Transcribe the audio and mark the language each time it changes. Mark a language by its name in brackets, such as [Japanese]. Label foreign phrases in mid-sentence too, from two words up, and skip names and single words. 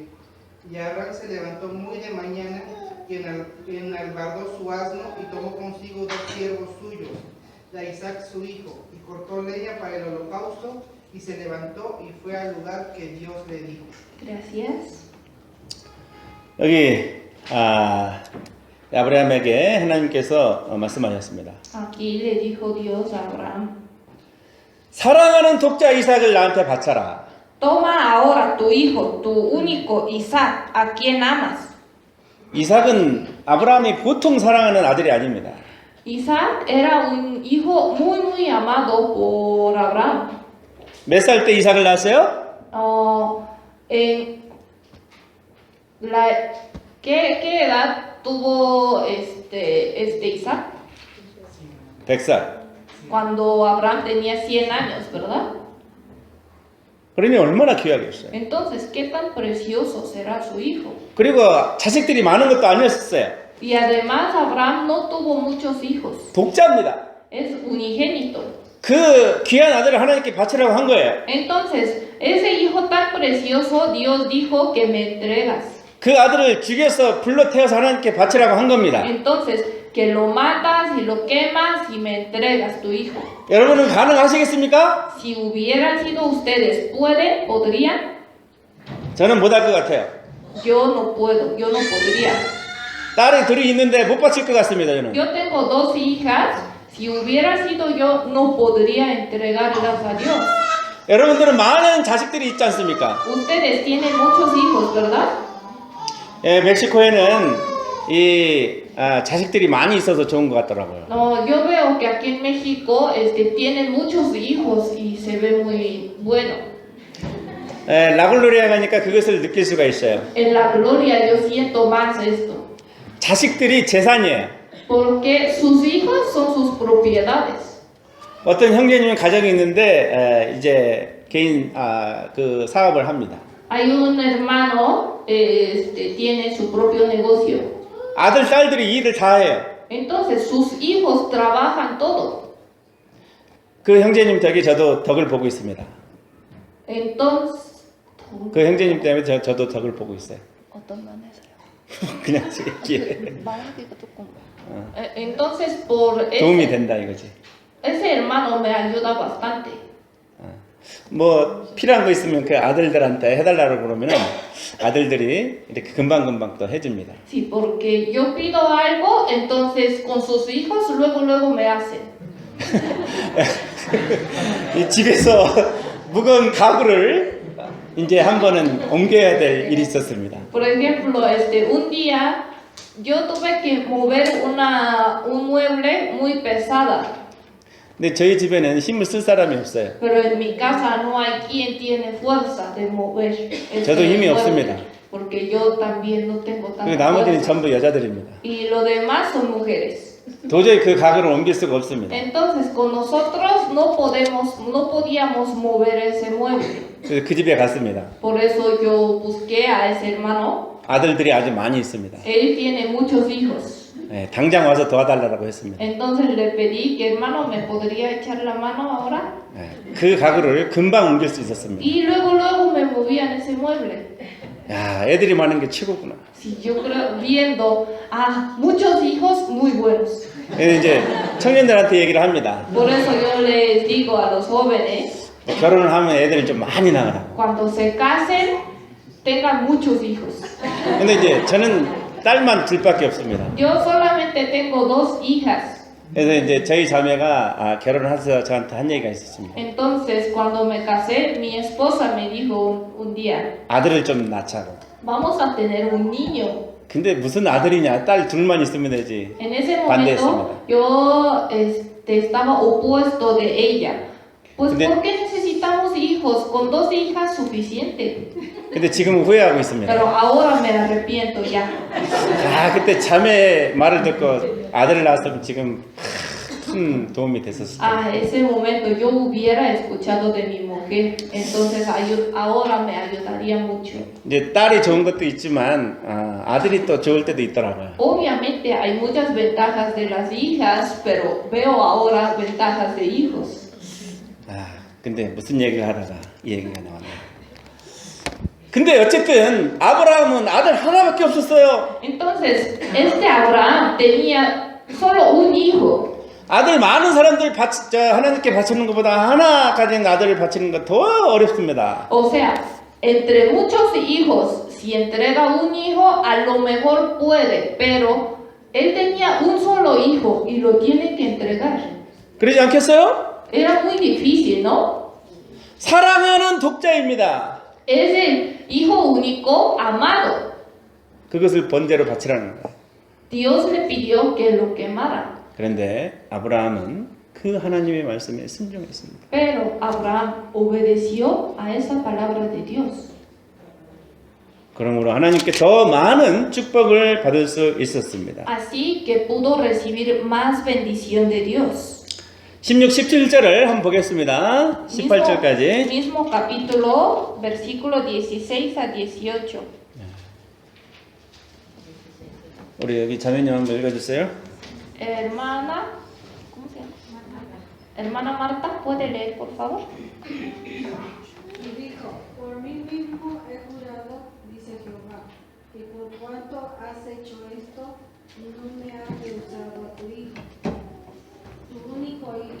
[Spanish] Y Abraham se levantó muy de mañana y enalbardó su asno y tomó consigo 2 siervos suyos, y a Isaac su hijo, y cortó leña para el holocausto, y se levantó y fue al lugar que Dios le dijo. Gracias. [Korean] 여기 아브라함에게 하나님께서 말씀하셨습니다. [Spanish] Aquí le dijo Dios a Abraham, [Korean] 사랑하는 독자 이삭을 나한테 바쳐라. [Spanish] toma ahora tu hijo, tu único Isaac, a quien amas. [Korean] 이삭은 아브라함이 보통 사랑하는 아들이 아닙니다. [Spanish] Isaac era un hijo muy amado por Abraham. [Korean] 몇 살 때 이삭을 낳았어요? [Spanish] ¿Qué edad tuvo este Isaac? [Korean] 100살. [Spanish] Cuando Abraham tenía 100 años, ¿verdad? [Korean] 그러니 얼마나 귀하겠어요. [Spanish] Entonces, ¿qué tan precioso será su hijo? [Korean] 그리고 자식들이 많은 것도 아니었어요. [Spanish] Y además Abraham no tuvo muchos hijos. [Korean] 독자입니다. [Spanish] Es unigénito. [Korean] 그 귀한 아들을 하나님께 바치라고 한 거예요. [Spanish] Entonces, ese hijo tan precioso, Dios dijo que me entregas. [Korean] 그 아들을 죽여서 불로 태워서 하나님께 바치라고 한 겁니다. [Spanish] Entonces, que lo matas y lo quemas y me entregas tu hijo. [Korean] 여러분은 가능하시겠습니까? [Spanish] Si hubieran sido ustedes, ¿podrían? [Korean] 저는 못할 것 같아요. [Spanish] Yo no puedo, yo no podría. [Korean] 딸이 둘이 있는데 못 바칠 것 같습니다. 저는. [Spanish] Yo tengo 2 hijas. Si hubiera sido yo, no podría entregarlas a Dios. [Korean] 여러분들은 많은 자식들이 있지 않습니까? [Spanish] Ustedes tienen muchos hijos, ¿verdad? [Korean] 예, 멕시코에는 이 자식들이 많이 있어서 좋은 것 같더라고요. [Spanish] No, yo veo que aquí en México tienen muchos hijos y se ve muy bueno. [Korean] 예, 라글로리아 가니까 그것을 느낄 수가 있어요. [Spanish] En la gloria yo siento más esto. [Korean] 자식들이 재산이에요. [Spanish] Porque sus hijos son sus propiedades. [Korean] 어떤 형제님은 가정이 있는데 이제 개인 그 사업을 합니다. [Spanish] Hay un hermano, tiene su propio negocio. [Korean] 아들, 딸들이 일을 다 해요. [Spanish] Entonces sus hijos trabajan todo. [Korean] 그 형제님 덕에 저도 덕을 보고 있습니다. [Spanish] Entonces, [Korean] 그 형제님 때문에 저도 덕을 보고 있어요. 어떤 면에서요? 그냥 얘기해. 말하기가 조금. [Spanish] Entonces por [Korean] 도움이 된다 이거지. [Spanish] ese hermano me ayuda bastante. [Korean] 뭐 필요한 거 있으면 그 아들들한테 해달라고 그러면은 아들들이 이렇게 금방금방 또 해줍니다. [Spanish] Sí, porque yo pido algo, entonces con sus hijos luego me hacen. [Korean] 이 집에서 무거운 가구를 이제 한 번은 옮겨야 될 일이 있었습니다. [Spanish] Por ejemplo, un día yo tuve que mover un mueble muy pesada. [Korean] 근데 저희 집에는 힘을 쓸 사람이 없어요. [Spanish] Pero en mi casa no hay quien tiene fuerza de mover. [Korean] 저도 힘이 없습니다. [Spanish] Porque yo también no tengo tanta [Korean] 그리고 나머지는 [Spanish] fuerza. [Korean] 전부 여자들입니다. [Spanish] Y lo demás son mujeres. [Korean] 도저히 그 가구를 옮길 수가 없습니다. [Spanish] Entonces con nosotros no podíamos mover ese mueble. [Korean] 그래서 그 집에 갔습니다. [Spanish] Por eso yo busqué a ese hermano. [Korean] 아들들이 아주 많이 있습니다. [Spanish] Él tiene muchos hijos. [Korean] 네, 당장 와서 도와달라고 했습니다. [Spanish] Entonces le pedí que hermano me podría echar la mano ahora. [Korean] 네, 그 가구를 금방 옮길 수 있었습니다. [Spanish] Y luego me movían ese mueble. [Korean] 야, 애들이 많은 게 최고구나. [Spanish] Si yo creo, viendo a muchos hijos muy buenos. [Korean] 이제 청년들한테 얘기를 합니다. [Spanish] Por eso yo les digo a los jóvenes, [Korean] 결혼을 하면 애들을 좀 많이 낳으라고. [Spanish] cuando se casen, tengan muchos hijos. [Korean] 근데 이제 저는 딸만 둘밖에 없습니다. [Spanish] Yo solamente tengo 2 hijas. [Korean] 그래서 이제 저희 자매가 결혼을 해서 저한테 한 얘기가 있었습니다. [Spanish] Entonces, cuando me casé, mi esposa me dijo un día, [Korean] 아들을 좀 낳자고. [Spanish] vamos a tener un niño. [Korean] 근데 무슨 아들이냐? 딸 둘만 있으면 되지. [Spanish] En ese [Korean] 반대했습니다. [Spanish] momento, yo estaba opuesto de ella. Pues, [Korean] 근데- [Spanish] ¿por qué necesitamos hijos? Con 2 hijas suficiente. [Korean] 근데 지금 후회하고 있습니다. [Spanish] Pero ahora me arrepiento ya. [Korean] 그때 자매 말을 듣고 아들을 낳았으면 지금 큰 도움이 됐었을 텐데. [Spanish] A ese momento yo hubiera escuchado de mi mujer, entonces ahora me ayudaría mucho. [Korean] 이제 딸이 좋은 것도 있지만 아들이 또 좋을 때도 있더라고요. [Spanish] Obviamente hay muchas ventajas de las hijas, pero veo ahora ventajas de hijos. [Korean] 근데 무슨 얘기를 하다가 이 얘기가 나왔네요. 근데 어쨌든 아브라함은 아들 하나밖에 없었어요. [Spanish] Entonces, Abraham tenía solo un hijo. [Korean] 아들 많은 사람들 하나님께 바치는 것보다 하나 가진 아들을 바치는 건 더 어렵습니다. [Spanish] O sea, entre muchos hijos, si entrega un hijo, a lo mejor puede, pero él tenía un solo hijo y lo tiene que entregar. [Korean] 그러지 않겠어요? [Spanish] Era muy difícil, ¿no? [Korean] 사랑하는 독자입니다. [Spanish] Es el hijo único amado. [Korean] 그것을 번제로 바치라는 거예요. [Spanish] Dios le pidió que lo quemara. [Korean] 그런데 아브라함은 그 하나님의 말씀에 순종했습니다. [Spanish] Pero Abraham obedeció a esa palabra de Dios. [Korean] 그러므로 하나님께 더 많은 축복을 받을 수 있었습니다. [Spanish] Así que pudo recibir más bendición de Dios. [Korean] 16, 17절을 한번 보겠습니다. 18절까지. [Spanish] Mismo capítulo, versículo 16 a 18. [Korean] 우리 여기 자매님 한번 읽어주세요. [Spanish] Hermana, ¿cómo se llama? Hermana Marta, ¿puede leer, por favor? Y dijo, por mí mismo he jurado, dice Jehová, que por cuanto has hecho esto, no me has rehusado a tu hijo, tu único hijo.